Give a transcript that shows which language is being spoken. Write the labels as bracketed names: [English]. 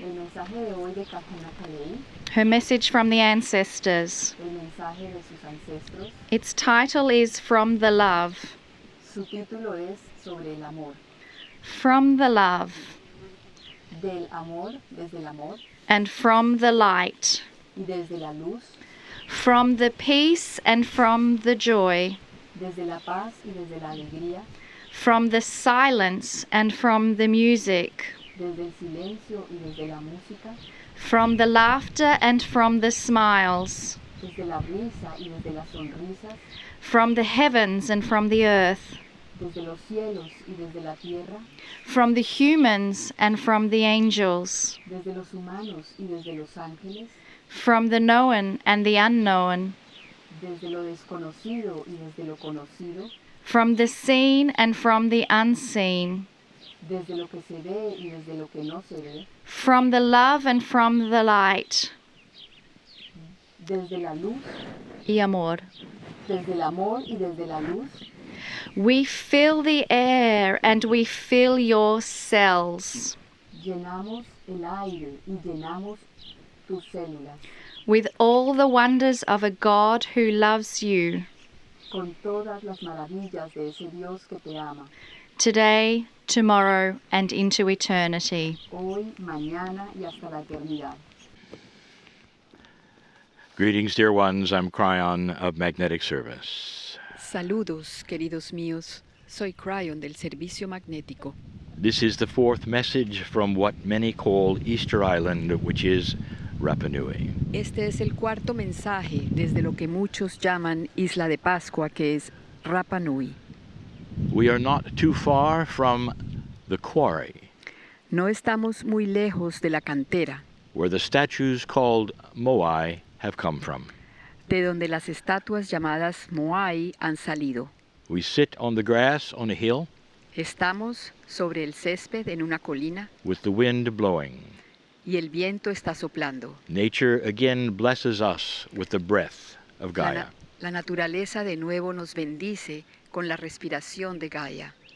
[Spanish] El mensaje de hoy de Kahuna Kalei, [English] her message from the ancestors. [Spanish] el mensaje de sus ancestros, [English] Its title is From the Love. [Spanish] su título es Sobre el amor. [English] From the love [Spanish] Del amor, desde el amor [English] and from the light. [Spanish] y desde la luz, [English] From the peace and from the joy. [Spanish] desde la paz y desde la alegría, [English] From the silence and from the music. [Spanish] desde el silencio y desde la música, [English] From the laughter and from the smiles. [Spanish] desde la risa y desde las sonrisas, [English] From the heavens and from the earth. [Spanish] desde los cielos y desde la tierra, [English] From the humans and from the angels. [Spanish] desde los humanos y desde los ángeles, [English] From the known and the unknown. [Spanish] desde lo desconocido y desde lo conocido, [English] From the seen and from the unseen. [Spanish] desde lo que se ve y desde lo que no se ve, [English] From the love and from the light. [Spanish] desde la luz, Y amor. desde el amor y desde la luz. [English] We fill the air and we fill your cells [Spanish] Llenamos el aire y llenamos tus células [English] with all the wonders of a God who loves you, [Spanish] con todas las maravillas de ese Dios que te ama, [English] today, tomorrow, and into eternity. [Spanish] hoy, mañana y hasta la eternidad. [English] Greetings, dear ones. I'm Kryon of Magnetic Service. [Spanish] Saludos, queridos míos. Soy Kryon del Servicio Magnético. [English] This is the fourth message from what many call Easter Island, which is Rapa Nui. [Spanish] Este es el cuarto mensaje desde lo que muchos llaman Isla de Pascua, que es Rapa Nui. [English] We are not too far from the quarry, [Spanish] No estamos muy lejos de la cantera, [English] where the statues called Moai have come from. [Spanish] de donde las estatuas llamadas Moai han salido. [English] We sit on the grass on a hill [Spanish] Estamos sobre el césped en una colina [English] with the wind blowing. [Spanish] y el viento está soplando. [English] Nature again blesses us with the breath of [Spanish] La, [English] Gaia. [Spanish] la naturaleza de nuevo nos bendice con la respiración de Gaia.